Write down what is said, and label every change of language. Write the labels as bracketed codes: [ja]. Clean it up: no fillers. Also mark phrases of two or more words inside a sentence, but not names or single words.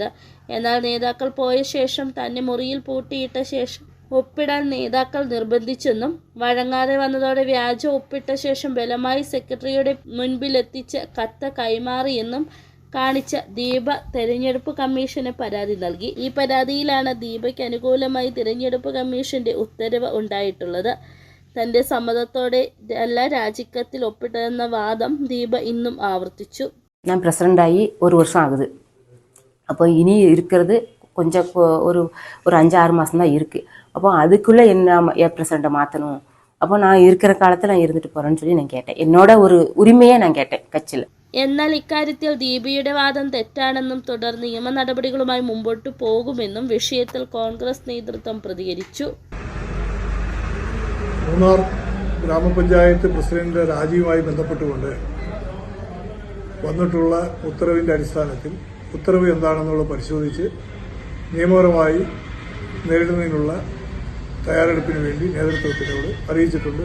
[ml] എന്നാൽ നേതാക്കൾ പോയ ശേഷം തന്നെ മുറിയിൽ പൂട്ടിയിട്ട ശേഷം ഒപ്പിടാൻ നേതാക്കൾ നിർബന്ധിച്ചെന്നും വഴങ്ങാതെ വന്നതോടെ വ്യാജ ഒപ്പിട്ട ശേഷം ബലമായി സെക്രട്ടറിയുടെ മുൻപിലെത്തിച്ച് കത്ത് കൈമാറിയെന്നും കാണിച്ച ദീപ തെരഞ്ഞെടുപ്പ് കമ്മീഷന് പരാതി നൽകി. ഈ പരാതിയിലാണ് ദീപയ്ക്ക് അനുകൂലമായി തെരഞ്ഞെടുപ്പ് കമ്മീഷന്റെ ഉത്തരവ് ഉണ്ടായിട്ടുള്ളത്. തന്റെ സമ്മതത്തോടെ അല്ല രാജിക്കത്തിൽ ഒപ്പിട്ടതെന്ന വാദം ദീപ ഇന്നും ആവർത്തിച്ചു. ഞാൻ പ്രസിഡൻ്റായി [ta] 1 வருஷம் ஆகுது. அப்போ இனி இருக்கிறது கொஞ்சம் ஒரு 5-6 மாதம் தான் இருக்குது. அப்போ அதுக்குள்ளே என்ன பிரசிடண்ட்டை மாற்றணும், அப்போ நான் இருக்கிற காலத்தில் நான் இருந்துட்டு போகிறேன்னு சொல்லி நான் கேட்டேன். என்னோட ஒரு உரிமையை நான் கேட்டேன் கட்சியில். [ml] എന്നാൽ ഇക്കാര്യത്തിൽ ദീപയുടെ വാദം തെറ്റാണെന്നും തുടർ നിയമ നടപടികളുമായി മുമ്പോട്ട് പോകുമെന്നും വിഷയത്തിൽ കോൺഗ്രസ് നേതൃത്വം പ്രതികരിച്ചു. മൂന്നാർ ഗ്രാമപഞ്ചായത്ത് പ്രസിഡന്റ് രാജിയുമായി ബന്ധപ്പെട്ടുകൊണ്ട് വന്നിട്ടുള്ള ഉത്തരവിൻ്റെ അടിസ്ഥാനത്തിൽ ഉത്തരവ് എന്താണെന്നുള്ളത് പരിശോധിച്ച് നിയമപരമായി നേരിടുന്നതിനുള്ള തയ്യാറെടുപ്പിന് വേണ്ടി നേതൃത്വത്തിനോട് അറിയിച്ചിട്ടുണ്ട്.